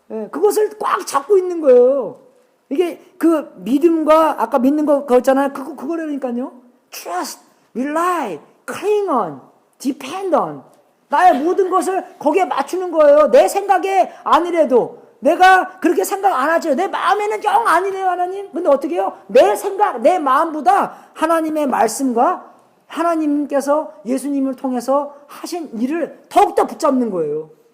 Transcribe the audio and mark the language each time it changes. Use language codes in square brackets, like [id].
[ko] 그것을 꽉 잡고 있는 거예요. 이게 그 믿음과 아까 믿는 거 그거잖아요. 그거라니까요. [en] Trust, rely, cling on, depend on. [ko] 나의 모든 것을 거기에 맞추는 거예요. 내 생각에 아니래도 내가 그렇게 생각 안 하죠. 내 마음에는 영 아니네요, 하나님. 근데 어떻게 해요? 내 생각, 내 마음보다 하나님의 말씀과 하나님께서 예수님을 통해서 하신 일을 더욱더 붙잡는 거예요.